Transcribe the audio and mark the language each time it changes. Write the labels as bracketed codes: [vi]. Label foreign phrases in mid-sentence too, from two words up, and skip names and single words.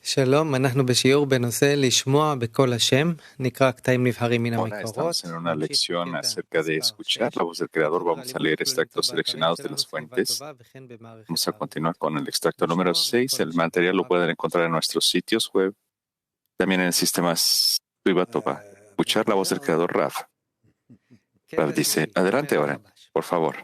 [he] שלום, אנחנו בשיעור בנושא לשמוע בקול השם, נקרא קטעים נבחרים מן [es] Hola, [he] המקורות. [es] estamos en una lección acerca de escuchar la voz del Creador. Vamos a leer extractos seleccionados de las fuentes. Vamos a continuar con el extracto número 6. El material lo pueden encontrar en nuestros sitios web, también en el sistema Suivatova. Escuchar la voz del Creador, Rav. Rav dice, adelante ahora, por favor.